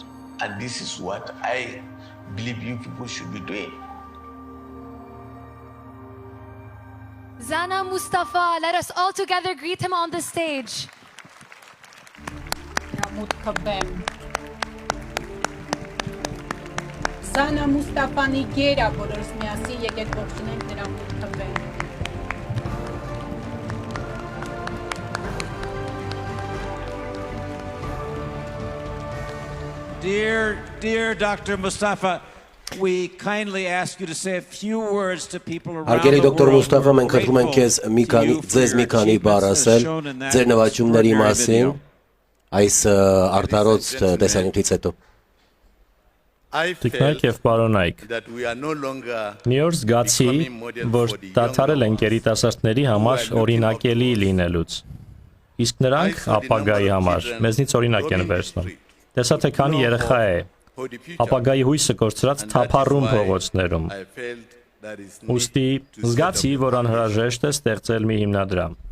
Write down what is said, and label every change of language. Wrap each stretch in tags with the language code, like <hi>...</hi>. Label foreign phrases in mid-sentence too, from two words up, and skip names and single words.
<en>And this is what I believe you people should be doing. Zana Mustafa, let us all together greet him on the stage.</en> <hy>Zana Mustafani գերա բոլորս միասին եկեք ողջունենք նրա մուտքվեն։</hy> <en>Dear Dr. Mustafa, we kindly ask you to say a few words to people around</en> <hy>Հարգելի</hy> <en>the</en> <hy>դոկտոր</hy> <en>world.</en> <hy>Մուստաֆա, մենք խնդրում ենք քեզ ձեզ մի քանի բառ ասել ձեր նվաճումների մասին այս արտարոց տեսանյութից հետո։ Տիկնայք եւ պարոնայք, մի օր զգացի, որ դադարել ենք երիտասարդների համար օրինակելի լինելուց, իսկ նրանք ապագայի համար մեզնից օրինակ են վերցնում։ Տեսա թե քանի երեխա է ապագայի հույսը կորցրած թափառում փողոցներում։ Ուստի զգացի, որ անհրաժեշտ է ստեղծել մի հիմնադրամ։</hy>